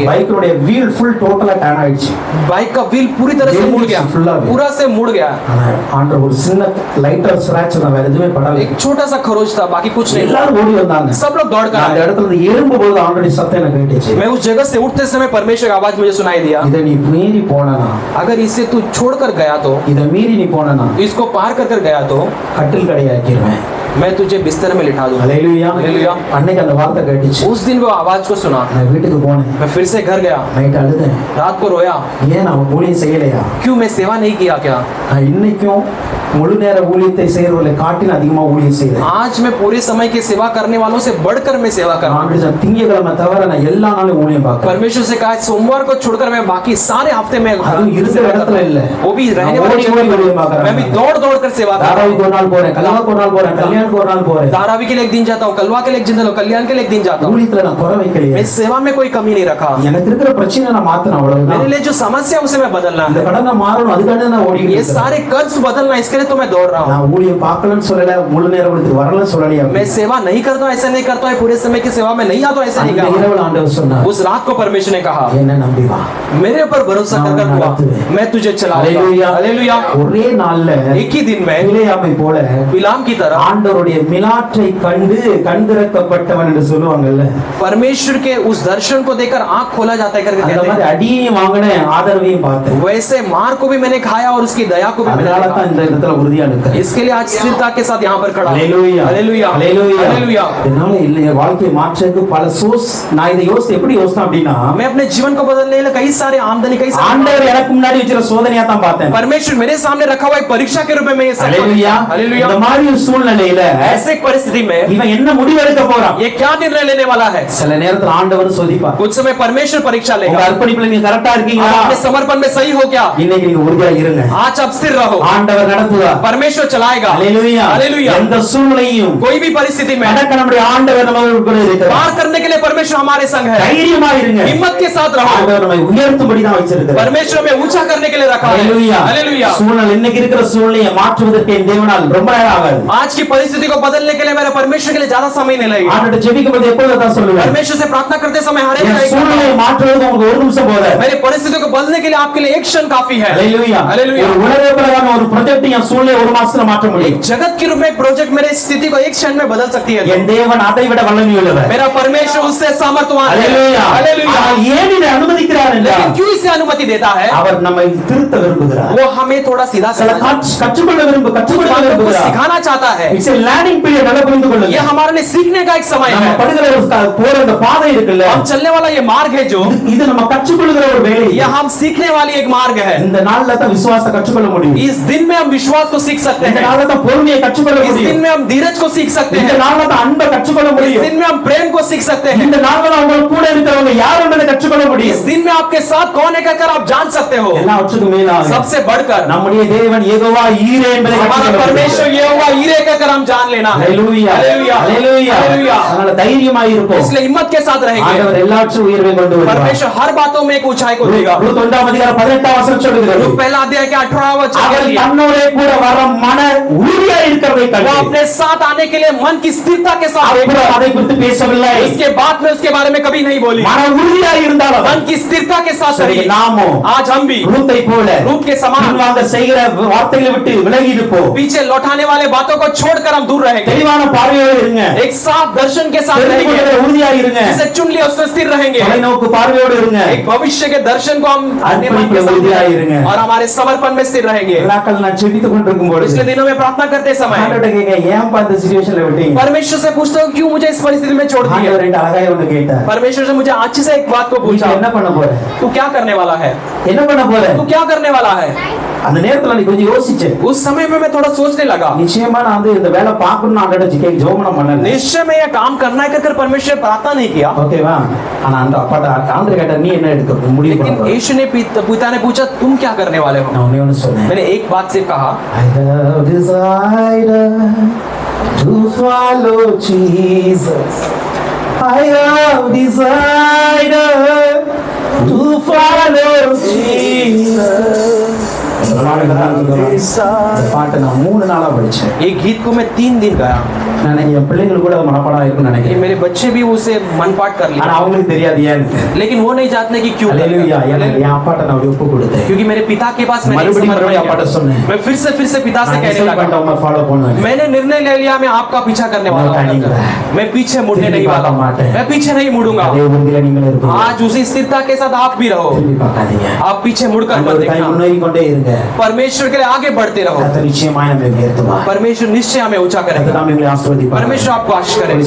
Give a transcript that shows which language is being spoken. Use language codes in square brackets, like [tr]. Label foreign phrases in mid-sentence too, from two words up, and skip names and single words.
[ta] பைக்கோட வீல் [en] full totally [ta] டர்ன் ஆயிடுச்சு. [hi] बाइक का व्हील पूरी तरह से मुड़ गया, पूरा से मुड़ गया। [ta] ஆனா ஆண்டவர் ஒரு சின்ன [en] lighter scratch [ta] நான் வேற எதுவுமே படல. [hi] एक छोटा सा खरोच था, बाकी कुछ नहीं। [ta] எல்லாரும் ஓடி வந்தாங்க. [hi] सब लोग दौड़ कर [ta] அந்த [hi] आए। [ta] இடத்துல இருந்து எழும்பும்போது ஆண்டவருடைய சத்தம் எனக்கு கேட்டுச்சு. [hi] मैं उस जगह से उठते समय परमेश्वर की आवाज मुझे सुनाई दिया, [ta] இத நீ மீறி போனனா, [hi] अगर इसे तू छोड़कर गया तो, [ta] இத மீறி நீ போனனா [hi] इसको पार कर गया तो [ta] கட்டில் கடையாக்கிடுவேன். [hi] मैं तुझे बिस्तर में लिटा दूंगा। [ta] ஹalleluya [hi] हालेलुया। [ta] அன்னைக்கு அந்த வார்த்தை கேட்டுச்சு. [hi] उस दिन वो आवाज को सुना, [ta] நான் வீட்டுக்கு போனேன். [hi] मैं फिर से घर गया, [ta] நைட் அழுதேன். [hi] रात को रोया, [ta] ஏன் நான் ஊழியம் செய்யலையா? [hi] क्यों मैं सेवा नहीं किया क्या? [ta] நான் இன்னைக்கும் முழு நேர ஊழியத்தை செய்யறவர்களை காட்டிலும் அதிகமா ஊழியம் செய்றேன். [hi] आज मैं पूरे समय की सेवा करने वालों से बढ़कर मैं सेवा कर रहा हूँ। [ta] ஆண்டு திங்கட்கிழமை தவிர நான் எல்லா நாளும் ஊழியம் பார்க்கிறேன். [hi] परमेश्वर से कहा सोमवार को छोड़कर मैं बाकी सारे हफ्ते में [ta] அதுவும் இருக்கிற இடத்துல இல்ல, [hi] वो भी रहने वाले [ta] ஓடி [hi] जगह [ta] ஓடி ஊழியம் [hi] पर मैं भी [ta] பார்க்கிறேன். [hi] दौड़ कर सेवा कर रहा [ta] தாராவிக்கு ஒரு நாள் போறேன், கல்யாணுக்கு ஒரு நாள் போறேன், கல்யாணுக்கு ஒரு நாள் [hi] हूँ। [ta] போறேன். [hi] धारावी के लिए एक दिन जाता हूँ, कलवा के लिए एक दिन जाता हूँ, कल्याण के लिए एक दिन जाता हूँ। [ta] ஊழியத்துல நான் குறை வைக்கலையே. [hi] मैं सेवा में कोई कमी नहीं रखा। [ta] எனக்கு இருக்கிற பிரச்சனை நான் மாத்தணும், அவ்வளவுதான். [hi] मेरे लिए जो समस्या है, उसे मैं बदलना [ta] இந்த [hi] है। [ta] கடனை மாறணும், அதுக்காக நான் ஓடிட்டு [hi] ये [ta] இருக்கேன். [hi] सारे कर्ज बदलना, इसके लिए तो मैं दौड़ रहा हूँ। [ta] நான் ஊழியம் பார்க்கலன்னு சொல்லல, முழு நேரம் ஊழியத்துக்கு வரலன்னு சொல்லலையா? [hi] मैं सेवा नहीं करता हूँ, ऐसा नहीं करता हूँ, पूरे समय की सेवा में नहीं आता हूँ, ऐसा नहीं [ta] அந்த [hi] कहा। [ta] இரவுல ஆண்டவர் சொன்னார், [hi] उस रात को परमेश्वर ने कहा, [ta] என்ன நம்பி வா. [hi] मेरे ऊपर भरोसा कर हुआ, मैं तुझे चलाऊंगा। हालेलुया। हालेलुया। [ta] ஒரே நாள்ல [hi] एक ही दिन में [ta] பிலேயாமை போல [hi] बिलाम की तरह [ta] ஆண்டவருடைய மிலாற்றை கண்டு கண்திறக்கப்பட்டவன் என்று சொல்லுவாங்கல்ல, [hi] परमेश्वर के उस दर्शन को देखकर आंख खोला जाता है करके [ta] அந்த [hi] कहते [ta] மாதிரி [hi] हैं। [ta] அடியையும் வாங்கினேன், ஆதரவையும் பார்த்தேன். [hi] वैसे मार को भी मैंने खाया और उसकी दया को भी मैंने [ta] அதனால [hi] देखा। [ta] தான் இந்த இடத்துல உறுதியா நிற்கிறேன். [hi] इसके लिए आज स्थिरता के साथ यहाँ पर खड़ा हूं। [ta] ஹalleluya [hi] हालेलुया। [ta] ஹalleluya [hi] हालेलुया। [ta] என்னால இல்ல என் வாழ்க்கையை மாற்றதுக்கு பல சோர்ஸ். நான் இதை யோசித்து எப்படி யோசித்தேன் அப்படின்னா, [hi] मैं अपने जीवन को बदलने के लिए कई सारे आमदनी, कई सारे [ta] ஆண்டவர் எனக்கு முன்னாடி வச்சிருக்க சோதனையா தான் பார்த்தேன். [hi] परमेश्वर मेरे सामने रखा हुआ एक परीक्षा के रूप में मैं ये सब [ta] ஹalleluya [hi] हालेलुया। [ta] இந்த மாதிரி ஒரு சூழ்நிலையில [hi] ऐसे एक परिस्थिति में [ta] இவன் என்ன முடிவெடுக்க போறான்? [hi] ये क्या निर्णय लेने वाला है? [ta] சில நேரத்துல ஆண்டவர் சோதிப்பார். [hi] कुछ समय परमेश्वर परीक्षा [ta] உங்க [hi] लेगा। [ta] அர்ப்பணிப்புல நீங்க கரெக்டா [hi] आप [ta] இருக்கீங்களா? [hi] अपने समर्पण में सही हो क्या? [ta] இன்னைக்கு நீங்க உறுதியா இருங்க. [hi] आज आप स्थिर रहो, [ta] ஆண்டவர் நடத்துவார். [hi] परमेश्वर चलाएगा। [ta] ஹalleluya [hi] हालेलुया। [ta] எந்த சூழ்நிலையும் [hi] कोई भी परिस्थिति में [ta] கடக்க நம்முடைய ஆண்டவர் நம்மோடு கூட இருக்கிறார். [hi] पार करने के लिए परमेश्वर हमारे संग है। [ta] தைரியமா இருங்க. [hi] हिम्मत के साथ रहो। [ta] ஆண்டவர் நம்மை உயர்த்தும்படி தான் வச்சிருக்கிறார். [hi] परमेश्वर में ऊंचा करने के लिए रखा है। [ta] ஹalleluya [hi] हालेलुया। [ta] சூழ்நிலை இன்னைக்கு இருக்கிற சூழ்நிலையை மாற்றுவதற்கு என் தேவனால் ரொம்ப நேரம் ஆகாது. [hi] आज की परिस्थिति को बदलने के लिए मेरे परमेश्वर के लिए ज्यादा समय नहीं लगेगा। [ta] ஆண்டவர்ட்ட ஜெபிக்கும்போது எப்பொழுதும் தான் சொல்லுவேன், [hi] परमेश्वर से प्रार्थना करते समय हर [ta] என் [hi] एक [ta] சூழ்நிலையை மாற்றுவது உங்களுக்கு ஒரு நிமிஷம் போதாது. [hi] मेरी परिस्थिति को बदलने के लिए आपके लिए एक क्षण काफी है। [ta] ஹalleluya [hi] हालेलुया। [ta] ஒரு உலக பிரகாரம் ஒரு ப்ராஜெக்ட் என் சூழ்நிலையை ஒரு மாசத்துல மாற்ற முடியும். [hi] एक जगत के रूप में एक प्रोजेक्ट मेरे स्थिति को एक क्षण में बदल सकती है। [ta] என் தேவன் அதை விட வல்லமை உள்ளவர். [hi] मेरा परमेश्वर उससे सामर्थ्यवान है। [ta] ஹalleluya [hi] हालेलुया। [ta] ஆனால் ஏன் இதை அனுமதிக்கிறார் [hi] लेकिन [ta] என்றால், [hi] क्यों इसे अनुमति देता है? [ta] அவர் நம்மை திருத்த விரும்புகிறார். [hi] वो हमें थोड़ा सीधा [ta] சில [hi] करना [ta] கற்றுக்கொள்ள கற்றுக்கொள்ள [hi] को [ta] விரும்புகிறார். [hi] सिखाना चाहता है। [en] இட்ஸ் a learning period. [ta] நல்லா புரிந்து [hi] ये [ta] கொள்ளுங்க. [hi] हमारे लिए सीखने का एक समय [ta] நம்ம [hi] है। [ta] படுகிற போற அந்த பாதை இருக்குல்ல, [hi] हम चलने वाला ये मार्ग है जो [ta] இது நம்ம கற்றுக்கொள்கிற ஒரு வேலை. [hi] ये हम सीखने वाली एक मार्ग है। [ta] இந்த நாள்ல தான் விசுவாசத்தை கற்றுக்கொள்ள முடியும். [hi] इस दिन में हम विश्वास को सीख सकते [ta] இந்த [hi] हैं। [ta] நாள்ல தான் பொறுமையை கற்றுக்கொள்ள [hi] इस दिन [ta] முடியும். [hi] में हम धीरज को सीख सकते [ta] இந்த [hi] हैं। [ta] நாள்ல தான் அன்பை கற்றுக்கொள்ள [hi] इस [ta] முடியும். [hi] दिन में हम प्रेम को सीख सकते हैं। [ta] இந்த நாள்ல தான் உங்களுக்கு கூட இருக்கிறவங்க யார் என்பதை கற்றுக்கொள்ள [hi] इस [ta] முடியும். [hi] दिन में आपके साथ कौन है कहकर आप जान सकते हो। [ta] எல்லாவற்றுக்கும் மேலாக [hi] सबसे बढ़कर [ta] நம்முடைய தேவன் யெகோவா ஈரே என்பதை [hi] हमारा [ta] கற்றுக்கொள்ள [hi] परमेश्वर ये हुआ हीरे कहकर हम जान लेना है। [ta] ஹalleluya [hi] हालेलुया। [ta] ஹalleluya [hi] हालेलुया। [ta] அதனால தைரியமா இருப்போம். [hi] इसलिए हिम्मत के साथ रहेंगे। [ta] ஆண்டவர் எல்லாவற்றையும் உயர்வை கொண்டு வருவார். [hi] परमेश्वर हर बातों में एक ऊंचाई को देगा। [ta] ரூத் 1ஆம் அதிகாரம் 18ஆம் வசனம் சொல்கிறது, [hi] रूत पहला अध्याय के 18वां वचन [ta] அவர் [hi] कहती है, [ta] தன்னோடே கூட வர மன உறுதியா இருக்கிறதை [hi] वो [ta] கண்டு [hi] अपने साथ आने के लिए मन की स्थिरता के साथ [ta] அப்புறம் [hi] देखा। [ta] அதை குறித்து பேசவில்லை. [hi] उसके बाद में उसके बारे में कभी नहीं बोली। [ta] மன உறுதியா இருந்தாலும் [hi] मन की स्थिरता के साथ [ta] சரி, [hi] रही। [ta] நாமோ [hi] आज हम भी [ta] ரூத்தை போல [hi] रूत के समान [ta] பின்வாங்க செய்கிற வார்த்தைகளை விட்டு விலகி இருப்போம். [hi] पीछे लौटाने वाले बातों को छोड़कर हम दूर रहेंगे। [ta] தெளிவான பார்வையோடு இருங்க. [hi] एक साफ दर्शन के साथ [ta] தெரிந்து [hi] रहेंगे। [ta] கொள்கிற உறுதியா இருங்க. [hi] जिसे चुन लिया उसमें स्थिर रहेंगे। [ta] தொலைநோக்கு பார்வையோடு இருங்க. [hi] एक भविष्य के दर्शन को हम [ta] அர்ப்பணிப்புல உறுதியா இருங்க. [hi] और हमारे समर्पण में स्थिर रहेंगे। [ta] நாட்கள் நான் ஜெபித்துக் கொண்டிருக்கும் பொழுது [hi] पिछले दिनों में प्रार्थना करते समय [ta] ஆண்டவர்ட்ட கேட்க, ஏன் இந்த சிச்சுவேஷன்ல விட்டீங்க? [hi] परमेश्वर से पूछता हूँ क्यों मुझे इस परिस्थिति में छोड़ दिया। [ta] ஆண்டவர் ரெண்டு அழகாய் ஒன்று கேட்டார், [hi] परमेश्वर से मुझे अच्छे से एक बात को [ta] நீ [hi] पूछा, [ta] என்ன பண்ண போற? [hi] तू क्या करने वाला है। [ta] என்ன பண்ண போற [hi] तू क्या करने वाला है? [ta] அந்த நேரத்துல நீ கொஞ்சம் யோசிச்சே [hi] उस समय में मैं थोड़ा सोचने लगा, [ta] நிச்சயமா நான் வந்து இந்த வேலை பார்க்கணும்னு ஆண்டவரை ஜெபம் பண்ணல [hi] निश्चय में यह काम करना है कर परमेश्वर प्रार्थना नहीं किया। [ta] ஓகேவா ஆனா அந்த அப்பாட்ட ஆண்டவர் கேட்ட நீ என்ன எடுக்க முடிவு [hi] लेकिन [ta] பண்ண [hi] यीशु ने पिता ने पूछा तुम क्या करने वाले हो? [ta] நான் ஒண்ணே ஒண்ணு சொன்னேன் [hi] मैंने एक बात सिर्फ कहा, [en] I have decided to follow Jesus. I have decided to follow Jesus. [ta] இந்த பாட்டை நான் 3 நாளா படிச்சேன். [hi] एक गीत को मैं 3 दिन गाया। [ta] நான் என் பிள்ளைங்களுக்கு கூட அது மனப்பாடம் இருக்கும்னு [hi] ये [ta] நினைக்கிறேன். [hi] मेरे बच्चे भी उसे मनपाठ कर [ta] ஆனா [hi] लिए, [ta] அவங்களுக்கு தெரியாது ஏன்னு. [hi] लेकिन वो नहीं जानते कि क्यों। [ta] ஹalleluya. என் அப்பாட்ட நான் ஒப்பு கொடுத்தேன். [hi] क्योंकि मेरे पिता के पास मैंने [ta] மறுபடியும் [hi] समर्पण [ta] மறுபடியும் அப்பாட்ட [hi] किया। [ta] சொன்னேன். [hi] मैं फिर से पिता से कहने लगा, [ta] நான் ஃபாலோ பண்ணுவேன். [hi] मैंने निर्णय ले लिया, मैं आपका पीछा करने वाला हूं। मैं पीछे मुड़ने नहीं वाला हूं, मैं पीछे नहीं मुड़ूंगा। [ta] அதே உறுதியில நீங்களும் இருப்பீங்க. [hi] आज उसी स्थिरता के साथ आप भी रहो, [ta] திரும்பி பார்க்காதீங்க. [hi] आप पीछे मुड़कर मत [ta] ஆண்டவர் கை [hi] देखना। [ta] முன்னேறி கொண்டே இருங்க. [hi] परमेश्वर के लिए आगे बढ़ते रहो। [ta] கர்த்தர் நிச்சயமாய் நம்மை உயர்த்துவார். [hi] परमेश्वर निश्चय हमें ऊंचा [ta] கர்த்தர் [hi] करेगा। [ta] நம்மை ஆசீர்வதிப்பார். [hi] परमेश्वर आपको आशीष करे।